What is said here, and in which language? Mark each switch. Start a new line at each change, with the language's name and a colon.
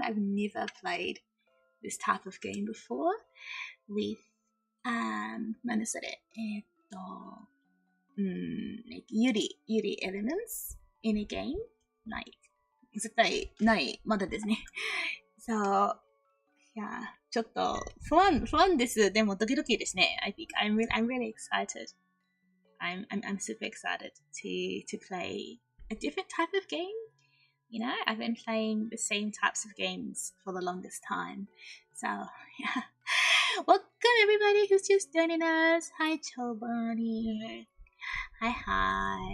English: I've never played this type of game before with like Yuri elements in a game.
Japanese: Like 絶対ないまだですね。So yeah, ちょっと不安です。でもドキドキですね。
English: I think I'm really excited. I'm super excited to play a different type of game. You know, I've been playing the same types of games for the longest time. So yeah. Welcome everybody who's just joining us. Hi Chobani. Hi.